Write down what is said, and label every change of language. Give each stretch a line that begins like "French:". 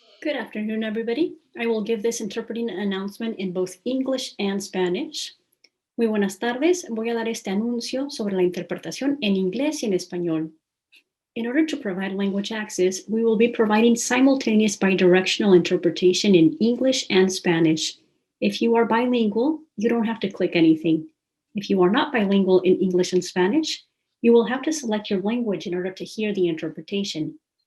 English: Good afternoon, everybody. I will give this interpreting announcement in both English and Spanish.
Spanish: Muy buenas tardes. Voy a dar este anuncio sobre la interpretación en inglés y en español.
English: In order to provide language access, we will be providing simultaneous bidirectional interpretation in English and Spanish. If you are bilingual, you don't have to click anything. If you are not bilingual in English and Spanish, you will have to select your language in order to hear the interpretation.